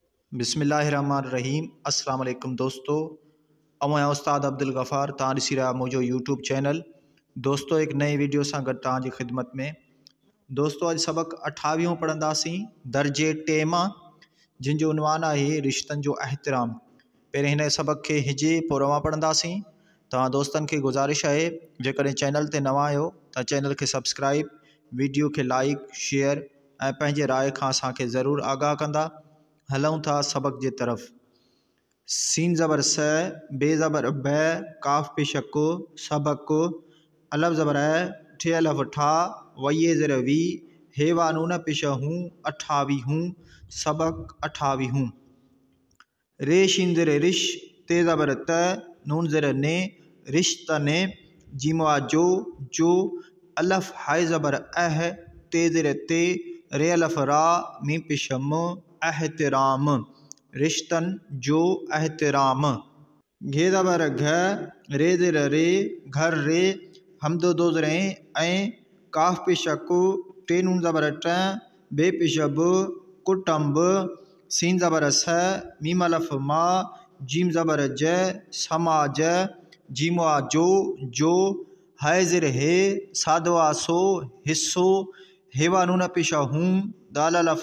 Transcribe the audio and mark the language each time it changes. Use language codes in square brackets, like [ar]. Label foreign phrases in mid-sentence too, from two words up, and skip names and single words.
[sd] बिस्मिल्लाहिर्रहमानिर्रहीम। अस्सलाम वालेकुम दोस्तों, अवं उस्ताद अब्दुल गफ़ार तव्हां ॾिसी रहिया मुंहिंजो यूट्यूब चैनल। दोस्तों एक नई वीडियो सां गॾु तव्हांजी ख़िदमत में। दोस्तों अॼु सबक़ 28 पढ़ंदासीं दर्जे टे मां, जिन जो उनवान आहे रिश्तनि जो एहतराम। पहिरें हिन सबक़ खे हिजे पोइ रवां पढ़ंदासीं। तव्हां दोस्तनि खे गुज़ारिश आहे जेकॾहिं चैनल ते नवां आहियो त चैनल खे सब्सक्राइब, वीडियो खे लाइक शेयर ऐं पंहिंजे राय खां असांखे ज़रूरु आगाह कंदा। हलूं था सबक़ जे तरफ़। सीन ज़बर स, बे ज़बर ब, काफ पेश को, सबक, अलफ ज़बर है, ठे अलफ ठा, वये ज़र वी, हे वानून पेश हूँ, 28 सबक 28। रे शीन ज़र रिश, ते ज़बर त, नून ज़र ने, रिश्त ने, जीमवा जो, अलफ हाय ज़बर अह, ते ज़र ते, रे अलफ रा, मीम पेश म, एहतराम, रिश्तन जो एहतराम। घे ज़बर घ, रे ज़र रे, घर रे, हमदो दो ज़र ऐं, काफ पेश को, टे नून ज़बर ट, बे पेश ब, कुटुंब, सीन ज़बर स, मीम अलफ मा, जीम ज़बर ज, समाज, जीमवा जो, हाय ज़र हे, सादवा सो, हिस्सो, हेवा नून पेश हूँ, दाल अलफ